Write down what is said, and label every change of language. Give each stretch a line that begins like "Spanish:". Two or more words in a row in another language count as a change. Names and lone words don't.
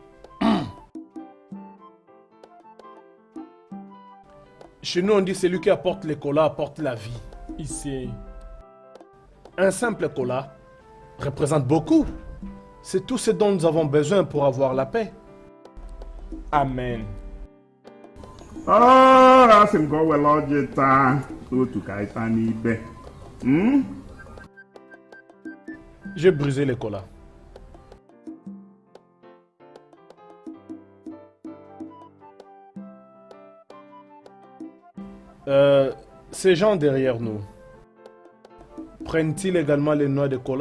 French: Chez nous, on dit celui qui apporte les colas apporte la vie. Ici, Un simple cola représente beaucoup. C'est tout ce dont nous avons besoin pour avoir la paix. Amen.
Igbo: Asị m ka o were ọjị taa otu ka anyị taa n'ibe.
French: J'ai brisé les colas. Ces gens derrière nous, prennent-ils également les noix de cola?